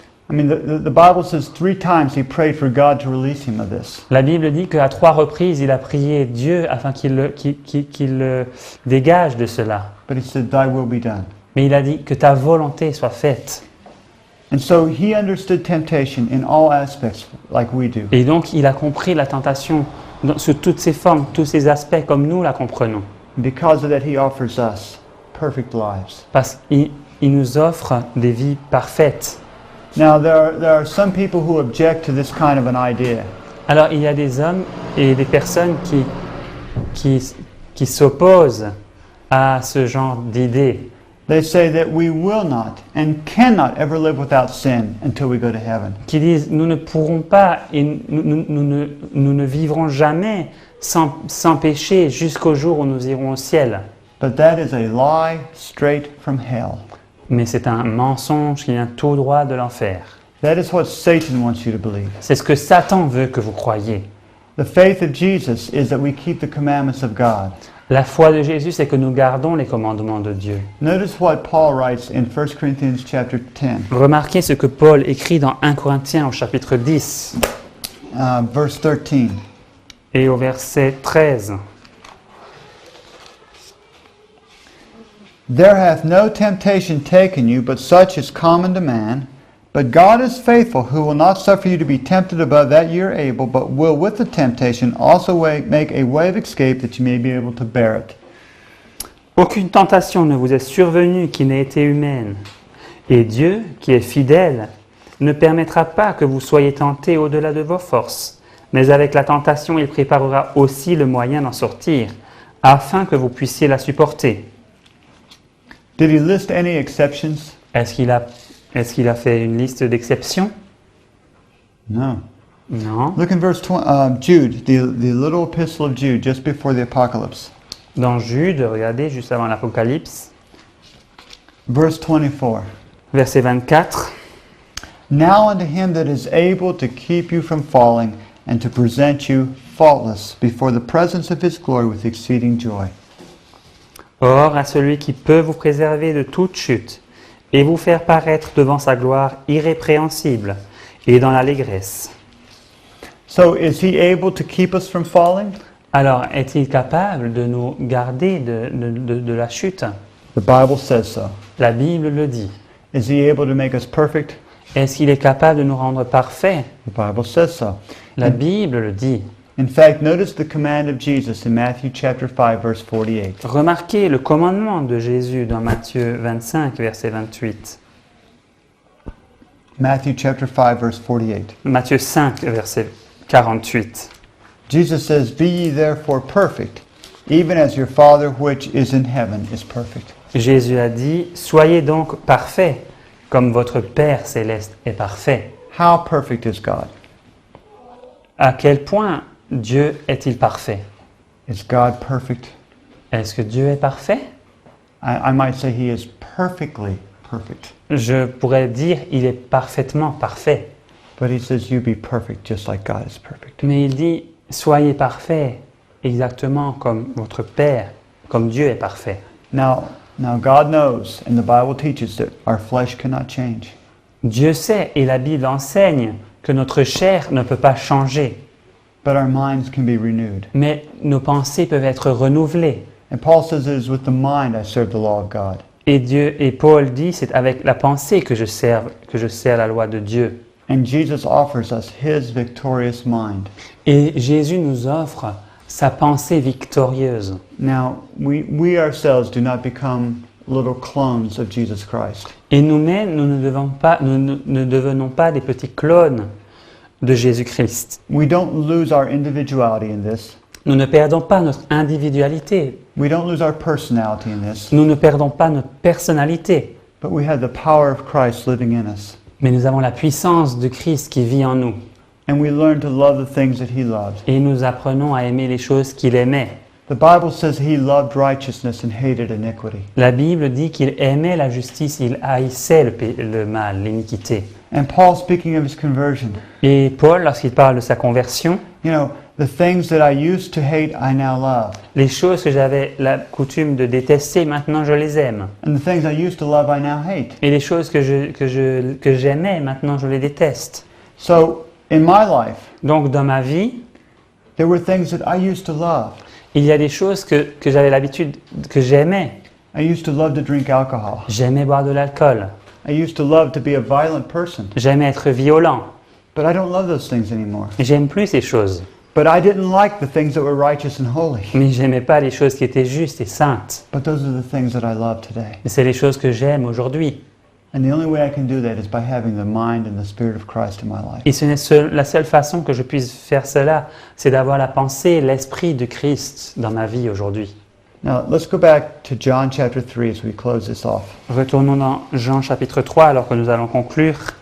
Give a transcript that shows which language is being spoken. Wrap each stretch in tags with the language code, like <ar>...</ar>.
<en>I mean, the Bible says 3 times he prayed for God to release him of this.</en> <fr>La Bible dit qu'à 3 reprises, il a prié Dieu afin qu'il le dégage de cela.</fr> <en>But he said, "Thy will be done."</en> <fr>Mais il a dit que ta volonté soit faite.</fr> <en>And so he understood temptation in all aspects like we do.</en> <fr>Et donc, il a compris la tentation sous toutes ses formes, tous ses aspects, comme nous la comprenons.</fr> <en>Because of that, he offers us perfect lives.</en> <fr>Parce qu'il nous offre des vies parfaites.</fr> <en>Now, there are some people who object to this kind of an idea.</en> <fr>Alors, il y a des hommes et des personnes qui s'opposent à ce genre d'idée.</fr> <en>They say that we will not and cannot ever live without sin until we go to heaven.</en> <fr>Qui disent, nous ne pourrons pas et nous ne vivrons jamais sans péché jusqu'au jour où nous irons au ciel.</fr> <en>But that is a lie straight from hell.</en> <fr>Mais c'est un mensonge qui vient tout droit de l'enfer.</fr> <en>That is what Satan wants you to believe.</en> <fr>C'est ce que Satan veut que vous croyiez.</fr> <en>The faith of Jesus is that we keep the commandments of God.</en> <fr>La foi de Jésus, c'est que nous gardons les commandements de Dieu.</fr> <en>Notice what Paul writes in 1 Corinthians chapter 10,</en> <fr>Remarquez ce que Paul écrit dans 1 Corinthiens au chapitre 10</fr> <en>verse 13.</en> <fr>et au verset 13.</fr> <en>There hath no temptation taken you, but such is common to man. But God is faithful, who will not suffer you to be tempted above that ye are able, but will with the temptation also make a way of escape that you may be able to bear it.</en> <fr>Aucune tentation ne vous est survenue qui n'ait été humaine. Et Dieu, qui est fidèle, ne permettra pas que vous soyez tentés au-delà de vos forces. Mais avec la tentation, il préparera aussi le moyen d'en sortir, afin que vous puissiez la supporter.</fr> <en>Did he list any exceptions?</en> <fr>Est-ce qu'il a fait une liste d'exceptions?</fr> <en>No.</en> <fr>Non.</fr> <en>Look in verse Jude, the little epistle of Jude, just before the apocalypse.</en> <fr>Dans Jude, regardez, juste avant l'Apocalypse,</fr> <en>Verse 24.</en> <fr>verset 24.</fr> <en>Now unto him that is able to keep you from falling, and to present you faultless before the presence of his glory with exceeding joy.</en> <fr>Or, à celui qui peut vous préserver de toute chute, et vous faire paraître devant sa gloire irrépréhensible, et dans l'allégresse.</fr> <en>So is he able to keep us from falling?</en> <fr>Alors, est-il capable de nous garder de la chute?</fr> <en>The Bible says so.</en> <fr>La Bible le dit.</fr> <en>Is he able to make us perfect?</en> <fr>Est-ce qu'il est capable de nous rendre parfaits?</fr> <en>The Bible says so.</en> <fr>La Bible le dit.</fr> <en>In fact, notice the command of Jesus in Matthew chapter 5 verse 48.</en> <fr>Remarquez le commandement de Jésus dans Matthieu 25, verset 28.</fr> <en>Matthew chapter 5 verse 48.</en> <fr>Matthieu 5, verset 48.</fr> <en>Jesus says, "Be ye therefore perfect, even as your Father which is in heaven is perfect."</en> <fr>Jésus a dit, soyez donc parfaits, comme votre Père céleste est parfait.</fr> <en>How perfect is God?</en> <fr>À quel point Dieu est-il parfait?</fr> <en>Is God perfect?</en> <fr>Est-ce que Dieu est parfait?</fr> <en>I might say he is perfectly perfect.</en> <fr>Je pourrais dire, il est parfaitement parfait.</fr> <en>But he says, you be perfect just like God is perfect.</en> <fr>Mais il dit, soyez parfaits, exactement comme votre Père, comme Dieu est parfait.</fr> <en>Now God knows, and the Bible teaches that our flesh cannot change.</en> <fr>Dieu sait, et la Bible enseigne, que notre chair ne peut pas changer.</fr> <en>But our minds can be renewed.</en> <fr>Mais nos pensées peuvent être renouvelées.</fr> <en>And Paul says it is with the mind I serve the law of God.</en> <fr>Et Paul dit, c'est avec la pensée que je sers la loi de Dieu.</fr> <en>And Jesus offers us his victorious mind.</en> <fr>Et Jésus nous offre sa pensée victorieuse.</fr> <en>Now, we ourselves do not become little clones of Jesus Christ.</en> <fr>Et nous-mêmes, nous ne devenons pas des petits clones de Jésus-Christ.</fr> <en>We don't lose our individuality in this.</en> <fr>Nous ne perdons pas notre individualité.</fr> <en>We don't lose our personality in this.</en> <fr>Nous ne perdons pas notre personnalité.</fr> <en>But we have the power of Christ living in us.</en> <fr>Mais nous avons la puissance de Christ qui vit en nous.</fr> <en>And we learn to love the things that He loved.</en> <fr>Et nous apprenons à aimer les choses qu'il aimait.</fr> <en>The Bible says He loved righteousness and hated iniquity.</en> <fr>La Bible dit qu'il aimait la justice, il haïssait le mal, l'iniquité.</fr> <en>And Paul, speaking of his conversion,</en> <fr>Et Paul, lorsqu'il parle de sa conversion,</fr> <en>you know, the things that I used to hate, I now love.</en> <fr>les choses que j'avais la coutume de détester, maintenant je les aime.</fr> <en>And the things I used to love, I now hate.</en> <fr>Et les choses que j'aimais, maintenant je les déteste.</fr> <en>So, in my life,</en> <fr>Donc dans ma vie,</fr> <en>there were things that I used to love.</en> <fr>il y a des choses que j'avais l'habitude, que j'aimais.</fr> <en>I used to love to drink alcohol.</en> <fr>J'aimais boire de l'alcool.</fr> <en>I used to love to be a violent person.</en> <fr>J'aimais être violent.</fr> <en>But I don't love those things anymore.</en> <fr>Et j'aime plus ces choses.</fr> <en>But I didn't like the things that were righteous and holy.</en> <fr>Mais j'aimais pas les choses qui étaient justes et saintes.</fr> <en>But those are the things that I love today.</en> <fr>Et c'est les choses que j'aime aujourd'hui.</fr> <en>And the only way I can do that is by having the mind and the spirit of Christ in my life.</en> <fr>Et ce n'est la seule façon que je puisse faire cela, c'est d'avoir la pensée et l'esprit de Christ dans ma vie aujourd'hui.</fr> <en>Now, let's go back to John chapter 3 as we close this off.</en> <fr>Retournons dans Jean chapitre 3 alors que nous allons conclure.</fr>